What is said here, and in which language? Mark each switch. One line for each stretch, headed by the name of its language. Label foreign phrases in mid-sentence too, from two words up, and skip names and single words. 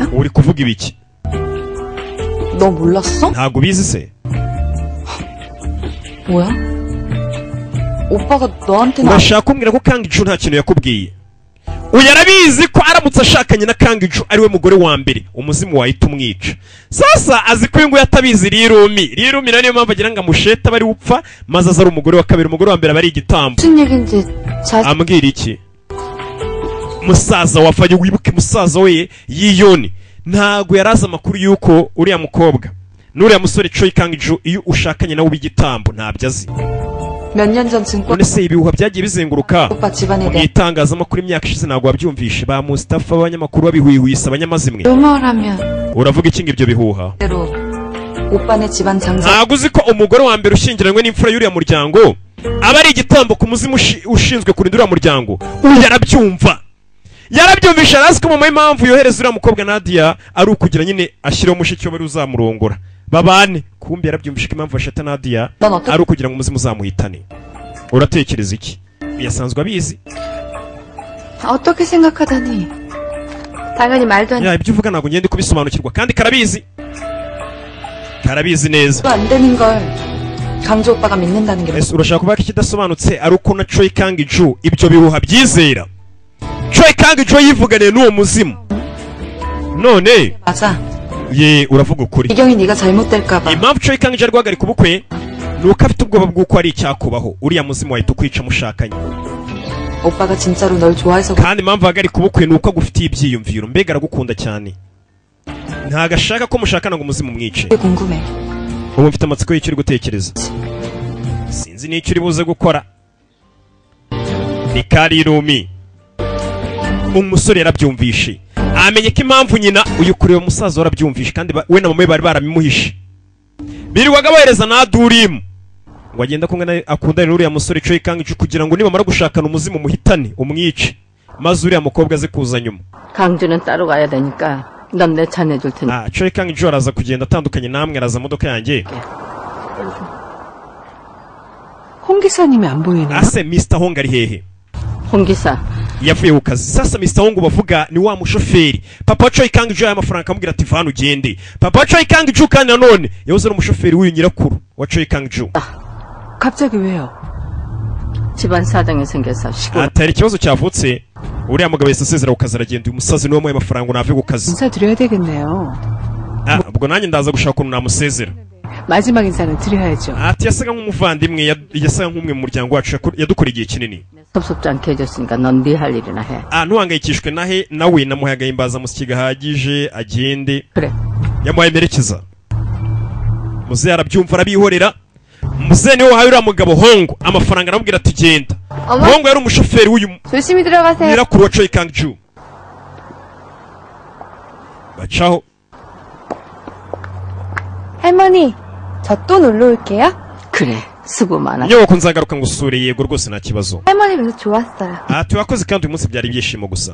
Kinyarwanda: uri kuvuga ibiki?
Korean: 너 몰랐어?
Kinyarwanda: ntabwo ubizi se?
Korean: 뭐야? 오빠가 너한테는
Kinyarwanda: urashaka kumbwira ko Kang-ju nta kintu yakubwiye? uyu arabizi ko aramutse ashakanye na Kang-ju ariwe mugore wa mbere umuzimu wahita umwica. sasa azi ko uyu nguyu atabizi Riromi nayo niyo mpamvu agira ngo amushete aba ari upfa maze aza ari umugore wa kabiri. umugore wa mbere aba ari igitambo.
Korean: 무슨 얘긴지
Kinyarwanda: ambwira iki? musaza wafanye wibuke musaza we Yiyoni ntago yaraza amakuru yuko uriya mukobwa n'uriya musore Choi Kang-ju iyo ushakanye nawe ubigitambo ntabyo azi.
Korean: 몇 년 전 증권
Kinyarwanda: none se ibihuha byagiye bizenguruka
Korean: 오빠 집안에
Kinyarwanda: mu
Korean: 대한
Kinyarwanda: itangazamakuru imyaka ishize ntabwo wabyumvishe ba Mustafa abanyamakuru babihwihwisa abanyamazimwe.
Korean: 루머라면
Kinyarwanda: uravuga iki ngo ibyo bihuha?
Korean: 대로 오빠네 집안 장사
Kinyarwanda: ntabwo uzi ko umugore wa mbere ushyingiranywe n'imfura y'uriya muryango aba ari igitambo ku muzimu ushinzwe kurinda uriya muryango. uyu yarabyumvisha arazi ko mama impamvu yohereza uriya mukobwa Nadia ari ukugira nyine ashyireho mushiki we bari uzamurongora babane. kumbi yarabyumvisha ko impamvu ashata Nadia ari ukugira ngo umuzimu uzamuhitane. uratekereza iki? yasanzwe abizi.
Korean: 어떻게 생각하다니. 당연히 말도 안
Kinyarwanda: ibyo uvuga ntabwo ngende kubisobanukirwa kandi karabizi neza.
Korean: 안 되는 걸 강주 오빠가 믿는다는 게
Kinyarwanda: ese urashaka kuvuga ko ikidasobanutse ari uko na Choi Kang-ju ibyo bihuha byizera? Choi Kang-ju yivuganiye n'uwo muzimu none
Korean: 맞아.
Kinyarwanda: ye uravuga ukuri.
Korean: 이경이 네가 잘못될까 봐.
Kinyarwanda: impamvu Choi Kang-ju ari guhagarika ubukwe ni uko afite ubwoba bw'uko ari icyakubaho uriya muzimu wahita ukwica mushakanye.
Korean: 오빠가 진짜로 널 좋아해서
Kinyarwanda: kandi impamvu ahagarika ubukwe ni uko agufitiye ibyiyumviro mbega aragukunda cyane ntago ashaka ko mushakana ngo umuzimu umwice.
Korean: 그게 궁금해.
Kinyarwanda: ubu mfite amatsiko y'icyo uri gutekereza. sinzi n'icyo uri buze gukora. ni Riromi umusore yarabyumvishe amenye ko impamvu nyina uyu kureba umusaza warabyumvishe kandi we na mama we bari barabimuhishe. birirwaga bohereza na Durimu ngo agenda kumwe akundane n'uriya musore Choi Kang-ju kugira ngo nibamara gushakana umuzimu muhitane umwice maze uriya mukobwa aze kuza nyuma.
Korean: 강주는 따로 가야 되니까 넌 내 차 내줄 테니.
Kinyarwanda: Choi Kang-ju araza kugenda atandukanye namwe araza modoka yanjye.
Korean: 홍 기사님이 안 보이네요.
Kinyarwanda: ase Mr. Hong ari hehe?
Korean: 홍 기사.
Kinyarwanda: yavuye ku kazi. Sasa Mr. Hong bavuga ni wa mushoferi papa wa Choi Kang-ju y'amafaranga akamubwira ati vana ugende. Papa wa Choi Kang-ju kandi nanone yahoze ari umushoferi w'uyu nyirakuru wa Choi Kang-ju.
Korean: 갑자기 왜요? 집안 사정이 생겨서 시골.
Kinyarwanda: atari ikibazo cyavutse uriya mugabo yahise asezera ku kazi aragenda. uyu musazi niwe muhaye amafaranga nave ku kazi.
Korean: 인사 드려야 되겠네요.
Kinyarwanda: ubwo nanjye ndaza gushaka ukuntu namusezera.
Korean: 마지막 인사는 드려야죠.
Kinyarwanda: ati yasaga nk'umuvandimwe yasaga nk'umwe mu muryango wacu yadukoreye igihe kinini.
Korean: 섭섭지 않게 해줬으니까 넌 네 할 일이나 해.
Kinyarwanda: ntuhangayikishwe nawe namuhaye agahimbazamusyi gahagije agende.
Korean: 그래.
Kinyarwanda: yamuhaye merekeza. muzehe arabyumva arabihorera. muzehe niwe wahaye uriya mugabo Hongo amafaranga aramubwira ati genda. Hongo yari umushoferi w'uyu
Korean: 조심히 들어가세요.
Kinyarwanda: nyirakuru wa Choi Kang-ju. bacaho.
Korean: 할머니, 저 또 놀러 올게요. 그래. 수고 많아.
Kinyarwanda: nyoko nzagaruka ngusure. yego rwose nta kibazo.
Korean: 할머니 뵈서 좋았어요.
Kinyarwanda: ati wakoze kandi uyu munsi byari ibyishimo gusa.